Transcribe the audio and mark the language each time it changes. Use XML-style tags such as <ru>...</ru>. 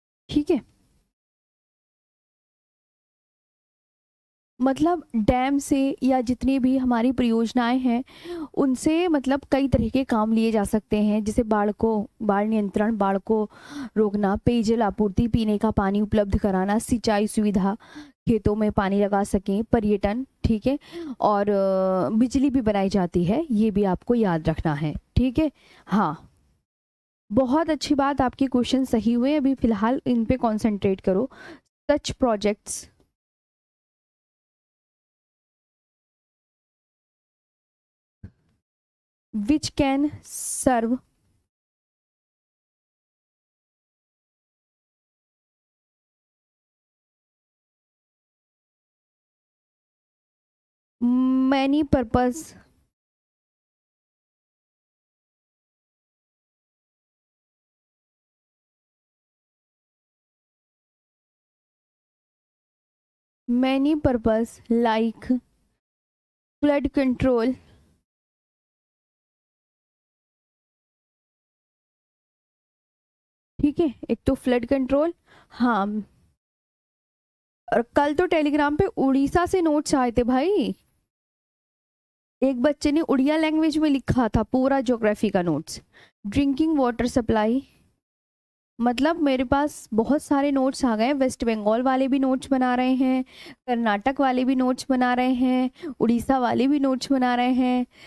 <hi>ठीक है, मतलब डैम से या जितनी भी हमारी परियोजनाएं हैं उनसे मतलब कई तरह के काम लिए जा सकते हैं, जैसे बाढ़ नियंत्रण, बाढ़ को रोकना, पेयजल आपूर्ति, पीने का पानी उपलब्ध कराना, सिंचाई सुविधा, खेतों में पानी लगा सकें, पर्यटन, ठीक है, और बिजली भी बनाई जाती है, ये भी आपको याद रखना है। ठीक है। हाँ, बहुत अच्छी बात, आपके क्वेश्चन सही हुए, अभी फिलहाल इन पे कंसंट्रेट करो।</hi> <en>such projects which can serve many purpose, many purpose like flood control,</en> <hi>ठीक है, एक तो</hi> <en>Flood control.</en> <hi>हाँ, और कल तो टेलीग्राम पे उड़ीसा से नोट्स आए थे भाई, एक बच्चे ने उड़िया लैंग्वेज में लिखा था पूरा ज्योग्राफी का नोट्स। ड्रिंकिंग वाटर सप्लाई, मतलब मेरे पास बहुत सारे नोट्स आ गए, वेस्ट बंगाल वाले भी नोट्स बना रहे हैं, कर्नाटक वाले भी नोट्स बना रहे हैं, उड़ीसा वाले भी नोट्स बना रहे हैं।</hi>